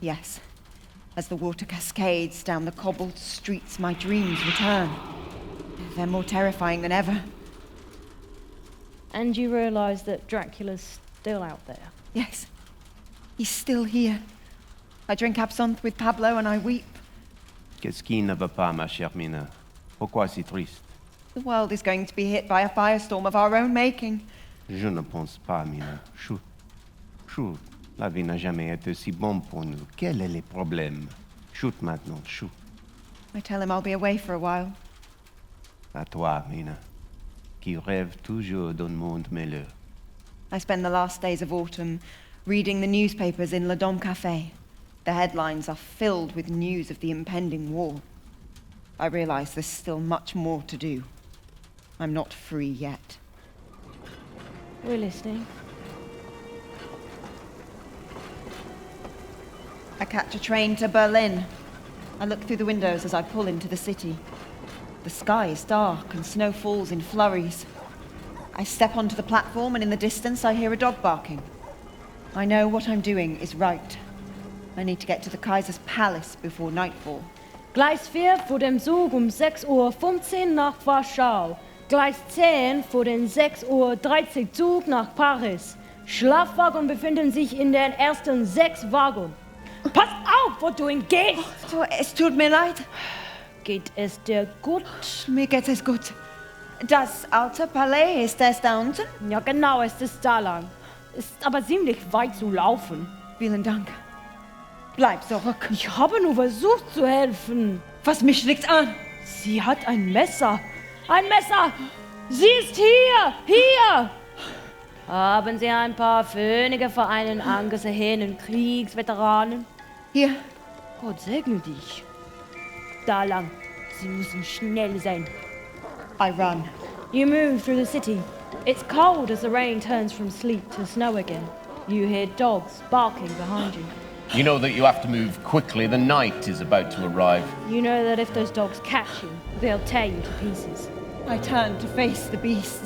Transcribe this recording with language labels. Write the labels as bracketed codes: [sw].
[en] Yes. As the water cascades down the cobbled streets, my dreams return. They're more terrifying than ever. And you realise that Dracula's still out there. Yes. He's still here. I drink absinthe with Pablo and I weep. [fr] Qu'est-ce qui ne va pas, ma chère Mina? Pourquoi si triste? [en] The world is going to be hit by a firestorm of our own making. [fr] Je ne pense pas, Mina. Chut. Chut. La vie n'a jamais été si bonne pour nous. Quel est le problème? Chut maintenant, chut. [en] I tell him I'll be away for a while. [fr] À toi, Mina, qui rêve toujours d'un monde meilleur. [en] I spend the last days of autumn reading the newspapers in Le Dom Café. The headlines are filled with news of the impending war. I realize there's still much more to do. I'm not free yet. We're listening. I catch a train to Berlin. I look through the windows as I pull into the city. The sky is dark and snow falls in flurries. I step onto the platform and in the distance I hear a dog barking. I know what I'm doing is right. I need to get to the Kaiser's palace before nightfall. [de] Gleis 4 vor dem Zug 6:15 Uhr nach Warschau. Gleis 10 vor den 6:30 Uhr Zug nach Paris. Schlafwagen befinden sich in den ersten 6 Wagen. Pass auf, wo du hingehst! Es tut mir leid. Geht es dir gut? Mir geht es gut. Das alte Palais, ist es da unten? Ja, genau, es ist da lang. Ist aber ziemlich weit zu laufen. Vielen Dank. Bleib zurück. Ich habe nur versucht zu helfen. Was mich liegt an? Sie hat ein Messer. Ein Messer! Sie ist hier! Hier! Haben Sie ein paar Phönige für einen angesehenen Kriegsveteranen? Hier. Gott segne dich. Da lang. Sie müssen schnell sein. [en] I run. You move through the city. It's cold as the rain turns from sleet to snow again. You hear dogs barking behind you. You know that you have to move quickly. The night is about to arrive. You know that if those dogs catch you, they'll tear you to pieces. I turn to face the beast.